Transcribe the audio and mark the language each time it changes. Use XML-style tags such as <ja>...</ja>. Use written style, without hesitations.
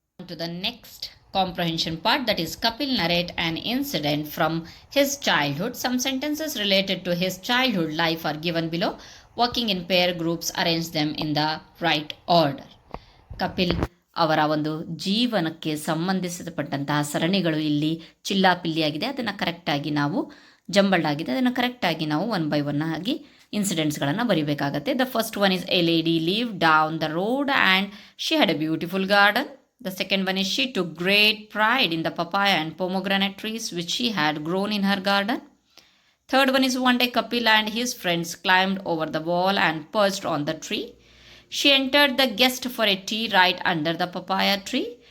<en>To the next comprehension part, that is Kapil narrate an incident from his childhood. Some sentences related to his childhood life are given below. Working in pair groups, arrange them in the right order.</en> <kn>Kapil ಅವರ ಒಂದು ಜೀವನಕ್ಕೆ ಸಂಬಂಧಿಸಲ್ಪಟ್ಟಂತಹ ಸರಣಿಗಳು ಇಲ್ಲಿ ಚಿಲ್ಲಾಪಿಲ್ಲಿಯಾಗಿದೆ. ಅದನ್ನು ಕರೆಕ್ಟಾಗಿ ನಾವು jumbled ಆಗಿದೆ, ಅದನ್ನು ಕರೆಕ್ಟಾಗಿ ನಾವು ಒನ್ ಬೈ ಒನ್ ಆಗಿ ಇನ್ಸಿಡೆಂಟ್ಸ್ಗಳನ್ನು ಬರೀಬೇಕಾಗತ್ತೆ.</kn> <en>The first one is a lady live down the road and she had a beautiful garden. The second one is she took great pride in the papaya and pomegranate trees which she had grown in her garden. Third one is one day Kapil and his friends climbed over the wall and perched on the tree. She entered the guest for a tea right under the papaya tree.</en>